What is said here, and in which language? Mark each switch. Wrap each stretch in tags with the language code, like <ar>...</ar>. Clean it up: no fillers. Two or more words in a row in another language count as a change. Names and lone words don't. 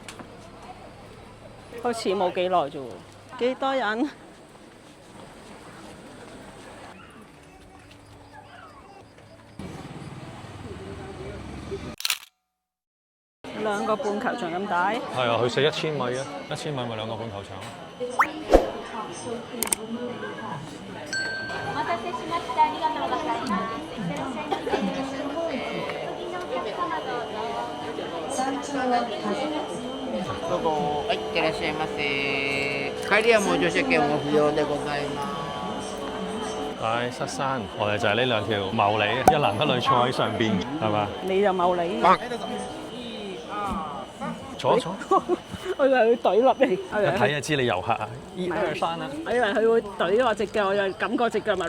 <yue>開始冇幾耐啫喎，幾多人？兩個半球場咁大？係啊，佢射1000米啊，1000米咪2個半球場。</yue> <ja>お待たせしました。ありがとうございます。いってらっしゃいませ。次のお客様どうぞ。どうぞ、はい、いってらっしゃいませ。帰りは無乗車券ご不要でございます。</ja> <yue>大塞山，我哋就係呢兩條茂利，一男一女坐喺上邊，係嘛？你就冇理。坐。我以為佢懟落嚟，一睇就知你遊客啊！1、2、3啊！我以為佢會懟我隻腳，我就感覺隻腳咪</yue>